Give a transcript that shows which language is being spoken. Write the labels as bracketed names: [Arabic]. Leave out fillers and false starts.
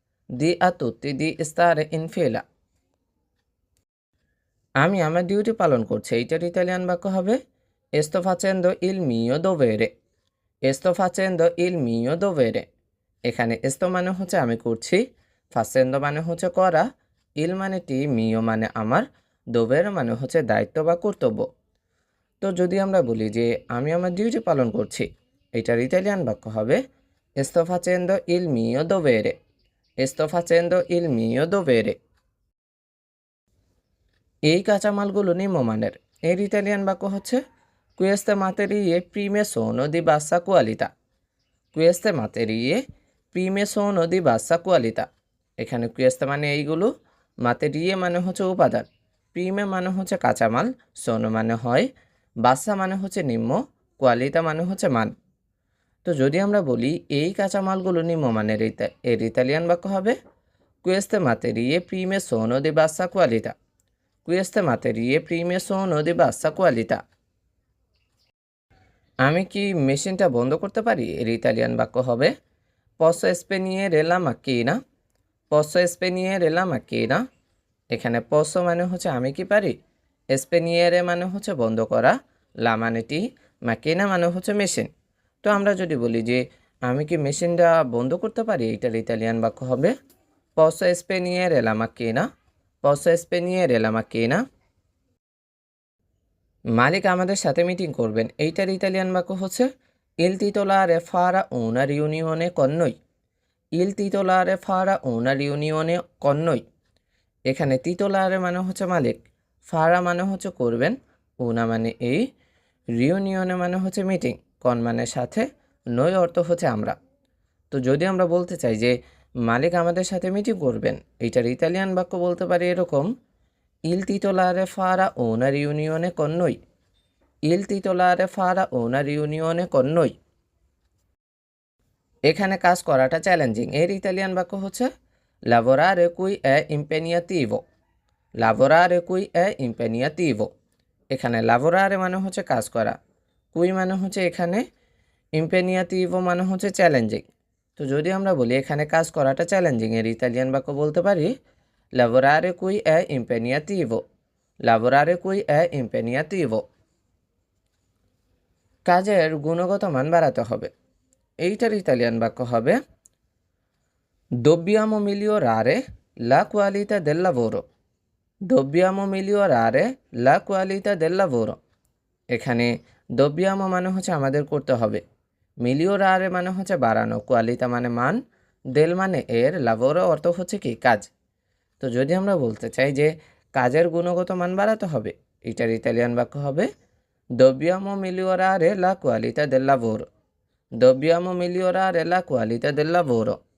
[Italian] দি আ তুত্তি দি স্টারে ইন ফিলা। [Bangla] আমি আমার ডিউটি পালন করছি, এইটার ইতালিয়ান বাক্য হবে [Italian] sto facendo il mio dovere। sto facendo il mio dovere। [Bangla] এখানে sto মানে হচ্ছে আমি করছি, facendo মানে হচ্ছে করা, il মানে টি, mio মানে আমার, dovere মানে হচ্ছে দায়িত্ব বা কর্তব্য। তো যদি আমরা বলি যে আমি আমার ডিউটি পালন করছি, এটার ইতালিয়ান বাক্য হবে [Italian] sto facendo il mio dovere। sto facendo il mio dovere। [Bangla] এই কাঁচামালগুলো নিম্নমানের, এর ইতালিয়ান বাক্য হচ্ছে [Italian] queste materie prime sono di bassa qualità। queste materie prime sono di bassa qualità। [Bangla] এখানে queste মানে এইগুলো, materie মানে হচ্ছে উপাদান, prime মানে হচ্ছে কাঁচামাল, sono মানে হয়, বাসা মানে হচ্ছে নিম্ন, কোয়ালিতা মানে হচ্ছে মান। তো যদি আমরা বলি এই কাঁচামালগুলো নিম্নমানের, এর ইতালিয়ান বাক্য হবে [Italian] queste materie prime sono di bassa qualità। queste materie prime sono di bassa qualità। [Bangla] আমি কি মেশিনটা বন্ধ করতে পারি? এর ইতালিয়ান বাক্য হবে [Italian] posso spegnere la macchina। posso spegnere la macchina। [Bangla] এখানে posso মানে হচ্ছে আমি কি পারি, spegnere মানে হচ্ছে বন্ধ করা, লা মানে টি, macchina মানে হচ্ছে মেশিন। তো আমরা যদি বলি যে আমি কি মেশিনটা বন্ধ করতে পারি, এটার ইতালিয়ান বাক্য হবে [Italian] posso spegnere la macchina। posso spegnere la macchina। [Bangla] মালিক আমাদের সাথে মিটিং করবেন, এইটার ইতালিয়ান বাক্য হচ্ছে [Italian] il titolare farà una riunione con noi। il titolare farà una riunione con noi। [Bangla] এখানে titolare মানে হচ্ছে মালিক, ফারা মানে হচ্ছে করবেন, উনা মানে এই, রিউনিয়নে মানে হচ্ছে মিটিং, কন মানে সাথে, নই অর্থ হচ্ছে আমরা। তো যদি আমরা বলতে চাই যে মালিক আমাদের সাথে মিটিং করবেন, এইটার ইতালিয়ান বাক্য বলতে পারি এরকম [Italian] il titolare farà una riunione con noi। il titolare farà una riunione con noi। [Bangla] এখানে কাজ করাটা চ্যালেঞ্জিং, এর ইতালিয়ান বাক্য হচ্ছে [Italian] lavorare qui è impegnativo। lavorare qui è impegnativo। [Bangla] এখানে lavorare মানে হচ্ছে কাজ করা, qui মানে হচ্ছে এখানে, impegnativo মানে হচ্ছে চ্যালেঞ্জিং। তো যদি আমরা বলি এখানে কাজ করাটা চ্যালেঞ্জিং, এর ইতালিয়ান বাক্য বলতে পারি [Italian] lavorare qui è impegnativo, [Bangla] lavorare qui è impegnativo। কাজের গুণগত মান বাড়াতে হবে, এইটার ইতালিয়ান বাক্য হবে [Italian] dobbiamo migliorare la qualità del lavoro, dobbiamo migliorare la qualità del lavoro। [Bangla] এখানে dobbiamo মানে হচ্ছে আমাদের করতে হবে, migliorare মানে হচ্ছে বাড়ানো, qualità মানে মান, del মানে এর, lavoro অর্থ হচ্ছে কি কাজ। তো যদি আমরা বলতে চাই যে কাজের গুণগত মান বাড়াতে হবে, এটার ইতালিয়ান বাক্য হবে [Italian] dobbiamo migliorare la qualità del lavoro, [Bangla] dobbiamo migliorare la qualità del lavoro।